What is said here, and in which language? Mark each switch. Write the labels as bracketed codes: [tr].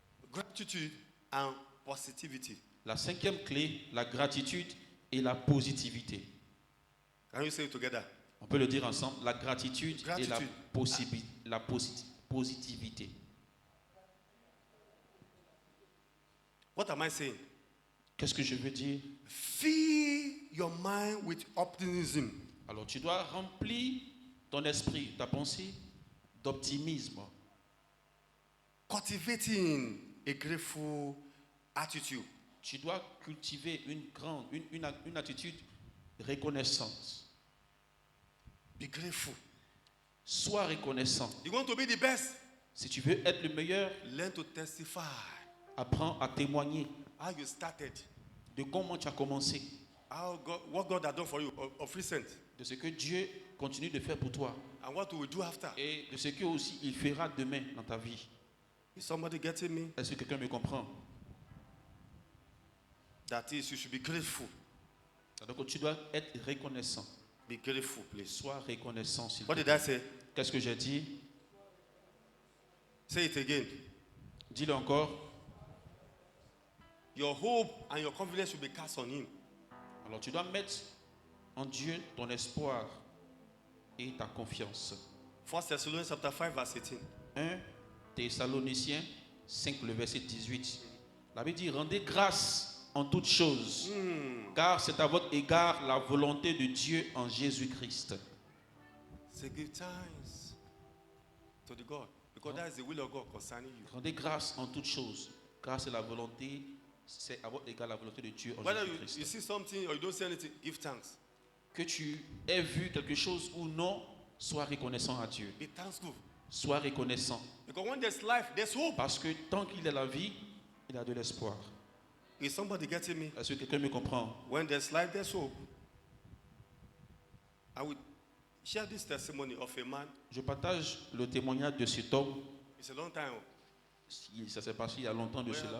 [en] Gratitude and positivity. [fr] La 5e clé, la gratitude et la positivité. [en] Can you say it together? [fr] On peut le dire ensemble, la gratitude et [en] Gratitude. [fr] la positivité. [en] What am I saying? [fr] Qu'est-ce que je veux dire? [en] Fill your mind with optimism. [fr] Alors tu dois remplir ton esprit, ta pensée d'optimisme. [en] Cultivating a grateful attitude. [fr] Tu dois cultiver une attitude reconnaissante. [en] Be grateful. [fr] Sois reconnaissant. [en] You want to be the best? [fr] Si tu veux être le meilleur, [en] Learn to testify [fr] apprends à témoigner [en] how you started, [fr] de comment tu as commencé, [en] what God has done for you of recent, [fr] de ce que Dieu continue de faire pour toi [en] and what you will do after. [fr] et de ce que aussi il fera demain dans ta vie. [en] Is somebody getting me? [fr] Est-ce que quelqu'un me comprend? [en] That is, you should be grateful. [fr] Donc tu dois être reconnaissant. [en] Be grateful, please. [fr] Sois reconnaissant. S'il [en] What [fr] te [en] did [fr] plaît. [en] I say? [fr] Qu'est-ce que j'ai dit? [en] Say it again. [fr] Dis-le encore. [en] Your hope and your confidence should be cast on Him. [fr] Alors tu dois mettre en Dieu ton espoir et ta confiance. [en] 1 Thessalonians chapter 5, verse 18. [fr] 1 Thessaloniciens 5, le verset 18. La Bible dit, rendez grâce en toutes choses, car c'est à votre égard la volonté de Dieu en Jésus-Christ. [en] Say give thanks to the God, because that is the will of God concerning you. [fr] Rendez grâce en toutes choses, car c'est à votre égard la volonté de Dieu en [en] Whether you [fr] Jésus-Christ. [en] see something or you don't see anything, give thanks. [fr] Que tu aies vu quelque chose ou non, sois reconnaissant à Dieu. [en] Be thankful. [fr] Sois reconnaissant. [en] Because when there's life, there's hope. [fr] Parce que tant qu'il y a la vie, il y a de l'espoir. [en] Is somebody getting me? [fr] Est-ce que quelqu'un me comprend? [en] When there's life, there's hope. I will share this testimony of a man. [fr] Je partage le témoignage de cet homme. [en] It's a long time, [fr] Ça s'est passé il y a longtemps de cela,